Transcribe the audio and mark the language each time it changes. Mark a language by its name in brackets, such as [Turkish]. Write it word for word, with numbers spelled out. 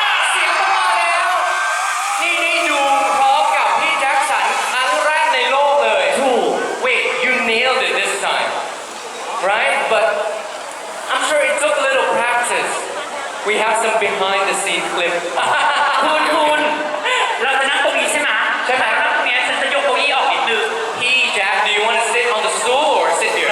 [Thai] เสียงก็มาแล้วนี่นี่ดูพร้อมกับพี่แจ็คสันครั้งแรกในโลกเลย [English] Wait, you nailed it this time. Right? But I'm sure it took a little practice. We have some behind the scene clip. [Thai] คุณคุณเราจะนั่งตรงนี้ใช่ไหม ใช่ไหม แต่นั่งตรงนี้ฉันจะยกเก้าอี้ออกนิดนึง [English] Hey, Jack, do you want to sit on the stool or sit here?